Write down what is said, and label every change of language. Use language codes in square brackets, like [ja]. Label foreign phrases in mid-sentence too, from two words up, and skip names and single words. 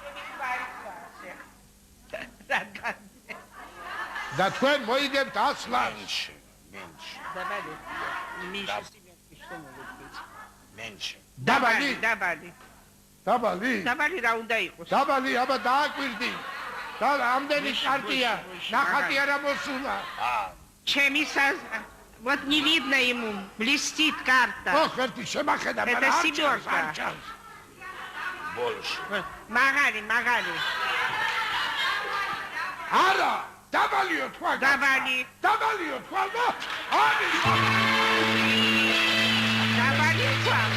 [ka] და თქვენ მოიგებთ 100 ლარს. დაბალი. დაბალი? დაბალი. დაბალი? დაბალი რა უნდა იყოს? დაბალი, აბა დააკვირდი. და ამდენი კარტია, ნახატი არა მოსულა. [ru] Вот не видно ему, блестит карта. [ka] ოხ, ერთი შემახედა, [ru] Это [ka] მაგრამ არ [ru] семёрка. [ka] ჩანს. [ru] Больше. [ka] მაღალი. არა, დაბალიო თქვა. დაბალი. დაბალიო თქვა და არის. დაბალი თქვა.